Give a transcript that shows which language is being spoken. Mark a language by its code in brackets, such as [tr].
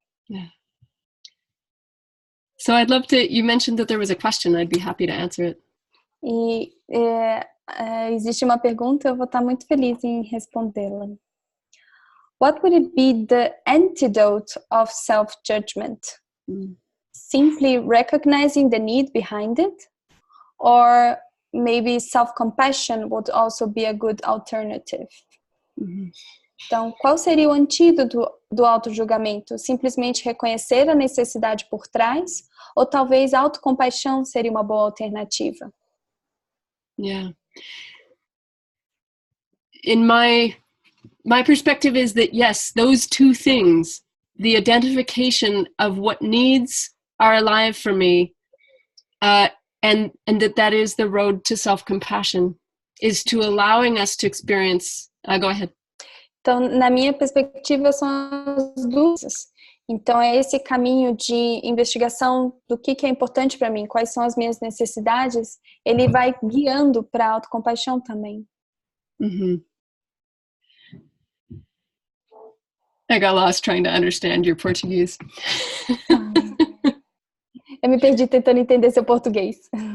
[en] Yeah. So I'd love to, you mentioned that there was a question, I'd be happy to answer it. [pt] E existe uma pergunta, eu vou estar muito feliz em respondê-la. [en] What would it be the antidote of self-judgment? Simply recognizing the need behind it? Or maybe self-compassion would also be a good alternative? [pt] Então, qual seria o antídoto do auto-julgamento? Simplesmente reconhecer a necessidade por trás? Ou talvez a autocompaixão seria uma boa alternativa? [en] Yeah. In my perspective is that, yes, those two things, the identification of what needs are alive for me, and that is the road to self-compassion, is to allowing us to experience, go ahead. [pt] Então, na minha perspectiva, são as duas. Então, é esse caminho de investigação do que é importante para mim, quais são as minhas necessidades, ele vai guiando para a autocompaixão também. Mm-hmm. [en] I got lost trying to understand your Portuguese. [pt] Eu me perdi tentando entender seu português.